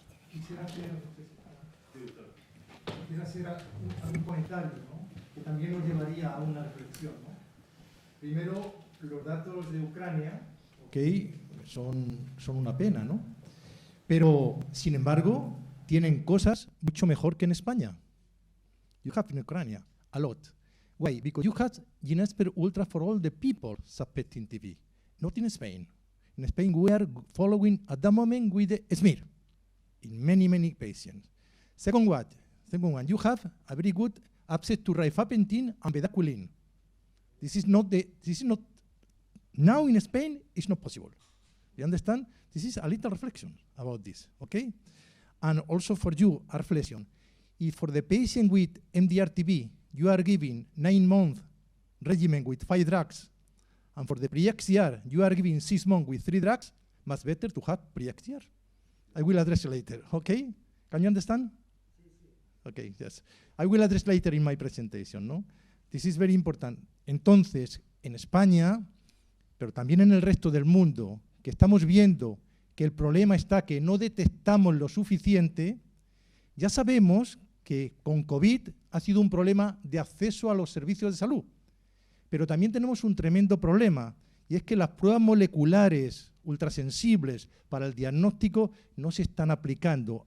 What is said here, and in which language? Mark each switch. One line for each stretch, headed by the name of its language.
Spanish: Quisiera hacer un comentario, ¿no?, que también nos llevaría a una reflexión, ¿no? Primero, los datos de Ucrania, son una pena, ¿no? Pero, sin embargo, tienen cosas mucho mejor que en España.
English: You have in Ukraine a lot. Why? Because you have Ginesper Ultra for all the people suspecting TB. Not in Spain. In Spain, we are following at the moment with the SMIR in many, many patients. Second one, you have a very good access to rifampicin and bedaquiline. This is not now in Spain, it's not possible. You understand? This is a little reflection about this, okay? And also for you, a reflection. If for the patient with MDR-TB, you are giving 9-month regimen with 5 drugs, and for the pre-XCR, you are giving 6 months with 3 drugs, much better to have pre-XCR. I will address later, okay? Can you understand? Okay, yes. I will address later in my presentation, ¿no? This is very important.
Spanish: Entonces, en España, pero también en el resto del mundo, que estamos viendo que el problema está que no detectamos lo suficiente, Ya sabemos que con COVID ha sido un problema de acceso a los servicios de salud, pero también tenemos un tremendo problema, y es que las pruebas moleculares ultrasensibles para el diagnóstico no se están aplicando.